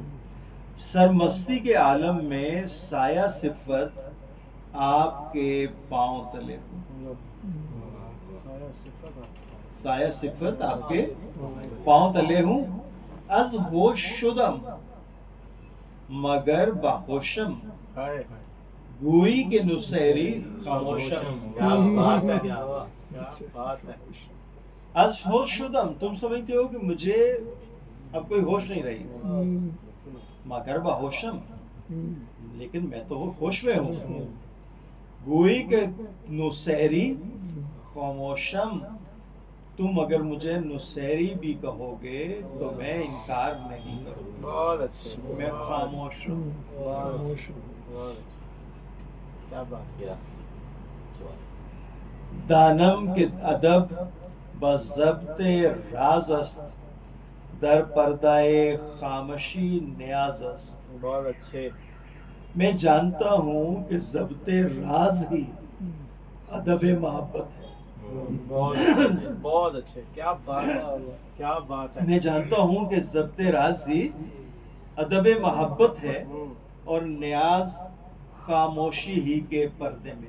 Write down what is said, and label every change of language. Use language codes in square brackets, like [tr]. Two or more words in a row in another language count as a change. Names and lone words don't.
[ur] سرمستی کے عالم میں سایہ صفت آپ کے پاؤں تلے ہوں. سایہ صفت آپ کے پاؤں تلے ہوں. [fa] از ہوش شدم مگر باہوشم، گوئی کے نسیری خاموشم. از ہوش شدم، [ur] تم سمجھتے ہو کہ مجھے اب کوئی ہوش نہیں رہی. [fa] مگر باہوشم، [ur] لیکن میں تو ہوش میں ہوں. [fa] گوئی کے نسیری خاموشم، [ur] تم اگر مجھے نسیری بھی کہو گے تو میں انکار نہیں کروں گا. بہت اچھے. میں خاموش ہوں. کیا بات کیا. [fa] دانم کے ادب بضبط راز است، در پردائے خامشی نیاز است. [ur] بہت اچھے. میں جانتا ہوں کہ ضبط راز ہی ادب محبت ہے. بہت اچھے. کیا بات ہے. کیا بات ہے. میں جانتا ہوں کہ ضبط راز ہی ادب محبت ہے اور نیاز خاموشی ہی کے پردے میں.